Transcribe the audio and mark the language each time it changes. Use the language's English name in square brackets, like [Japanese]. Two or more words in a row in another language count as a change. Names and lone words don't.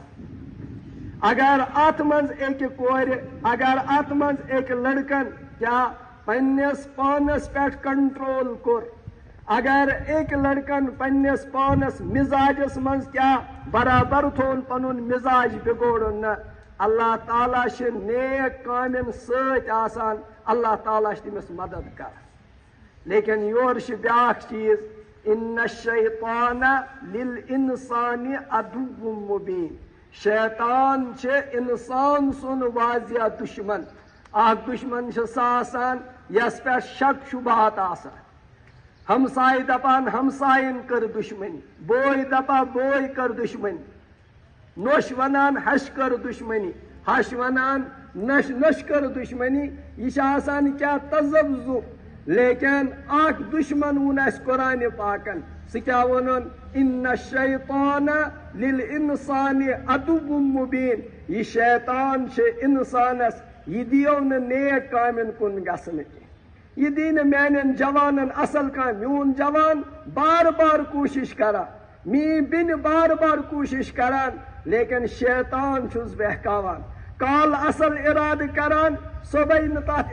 [Kashmiri] ڈلان اگر اتھ منٛز اکہِ کورِ اگر اتھ منٛز أکۍ لڑکن کیاہ پننس پانس پٮ۪ٹھ کنٹرول کوٚر اگر أکۍ لڑکن پننس پانس مزاجس منٛز کیاہ برابر تھوٚوُن پنُن مزاج بگوڑُن نہٕ اللہ تعالیٰ چھِ نیک کامٮ۪ن سۭتۍ آسان اللہ تعالیٰ چھِ تٔمِس مدد کران لیکن یور چھِ بیاکھ چیٖز [Arabic] ان الشیطان للانسان عدو مبین [Kashmiri] شیطان چھِ انسان سُنٛد واضح دشمن اکھ دشمن چھِ سۄ آسان یس پٮ۪ٹھ شک شبہات آسان ہمسائے دپان ہمساین کر دشمنی بوے دپان بوے کر دشمنی نوش ونان ہش کر دشمنی ہش ونان نش نش کر دشمنی یہ چھِ آسان کیا تذبذب لیکن اکھ دشمن وون اسہِ قرآنِ پاکن سُہ کیاہ وونُن [Arabic] ان الشیطان للانسان عدو مبین [Kashmiri] یہ شیطان چھِ انسانس یہ دیو نہٕ نیک کامٮ۪ن کُن گژھنہٕ کینٛہہ یہ دی نہٕ میانٮ۪ن جوانن اصل کامہِ میون جوان بار بار کوٗشش کران میٲنۍ بیٚنہِ بار بار کوٗشش کران لیکن شیطان چھُس بہکاوان کال اصل ارادٕ کران صبحے نہٕ تتھ